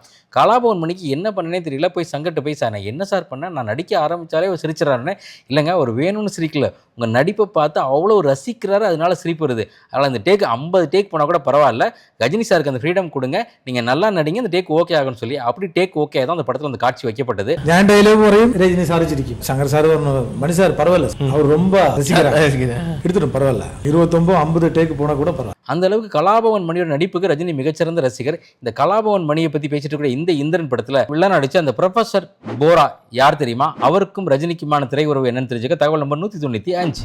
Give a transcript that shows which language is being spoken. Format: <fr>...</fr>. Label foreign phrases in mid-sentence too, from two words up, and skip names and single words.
<ta>கலாபவன் மணிக்கு என்ன பண்ணனே தெரியல. போய் சங்கட்ட போய், சார் நான் என்ன சார் பண்ணேன், நான் நடிக்க ஆரம்பிச்சாலே அவர் சிரிச்சிடறாருன்னு. இல்லைங்க அவர் வேணும்னு சிரிக்கல, உங்கள் நடிப்பை பார்த்து அவ்வளோ ரசிக்கிறாரு, அதனால சிரிப்பு வருது. அதனால் அந்த டேக் 50 டேக் போனால் கூட பரவாயில்ல, ரஜினி சாருக்கு அந்த ஃப்ரீடம் கொடுங்க, நீங்கள் நல்லா நடிங்க, அந்த டேக் ஓகே ஆகும்னு சொல்லி அப்படி டேக் ஓகே தான் அந்த படத்தில் அந்த காட்சி வைக்கப்பட்டது.</ta> <ml>ഞാൻ ഡയലോഗ് പറയും, രജനി സാർ ചിരിക്കും. ശങ്കർ സാർ പറഞ്ഞു, മണി സാർ പரவாயில்ல,</ml> <ta>அவர் ரொம்ப எடுத்துடும் பரவாயில்ல, 29-50 டேக் போனா கூட பரவாயில்ல. அந்த அளவுக்கு கலாபவன் மணியோட நடிப்புக்கு ரஜினி மிகச்சிறந்த ரசிகர். இந்த கலாபவன் மணியை பத்தி பேசிட்டு இருக்கிற இந்த இந்திரன் படத்துல வில்லன் நடிச்ச அந்த ப்ரொஃபசர் போரா யார் தெரியுமா? அவருக்கும் ரஜினிக்குமான திரை உறவு என்னன்னு தெரிஞ்சுக்க தகவல் நம்பர் 195.</ta>